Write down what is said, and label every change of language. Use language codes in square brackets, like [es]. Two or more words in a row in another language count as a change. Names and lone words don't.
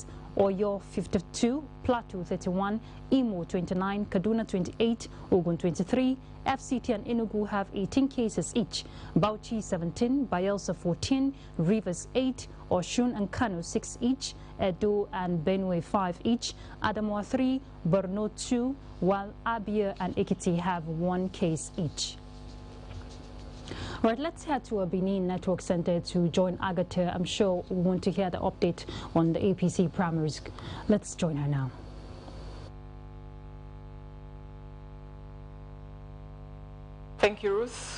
[en] Oyo 52, Plateau 31, Imo 29, Kaduna 28, Ogun 23, FCT and Enugu have 18 cases each, Bauchi 17, Bayelsa 14, Rivers 8, Osun and Kano 6 each, Edo and Benue 5 each, Adamawa 3, Borno 2, while Abia and Ekiti have 1 case each. All right, let's head to a Benin Network Center to join Agatha. I'm sure we want to hear the update on the APC primaries. Let's join her now. Thank you, Ruth.